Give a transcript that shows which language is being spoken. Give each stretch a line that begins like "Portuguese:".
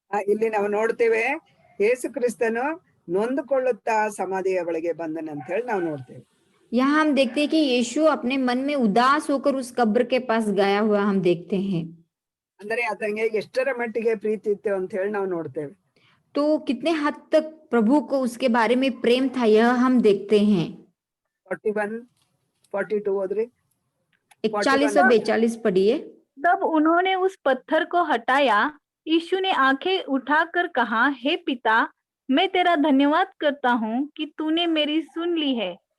Kannada: ಇಲ್ಲಿ ನಾವು ನೋಡ್ತೇವೆ ಯೇಸು ಕ್ರಿಸ್ತನು ನೊಂದುಕೊಳ್ಳುತ್ತಾ ಸಮಾಧಿಯ ಬಳಿಗೆ ಬಂದನಂತ ಹೇಳಿ ನಾವು ನೋಡ್ತೇವೆ.
Hindi: यहाँ हम देखते हैं कि यीशु अपने मन में उदास होकर उस कब्र के पास गया हुआ हम देखते हैं।
Kannada: ಅಂದ್ರೆ ಆತನಿಗೆ ಎಷ್ಟರ ಮಟ್ಟಿಗೆ ಪ್ರೀತಿ ಇತ್ತು ಅಂತ ಹೇಳಿ ನಾವು ನೋಡ್ತೇವೆ.
Hindi: तो कितने हद तक प्रभु को उसके बारे में प्रेम था यह हम देखते हैं।
Kannada: 41 42 ओद्री
Hindi: 41 और 42 पढ़िए। तब उन्होंने उस पत्थर को हटाया। यीशु ने आंखें उठाकर कहा, हे पिता, मैं तेरा धन्यवाद करता हूँ कि तूने मेरी सुन ली है।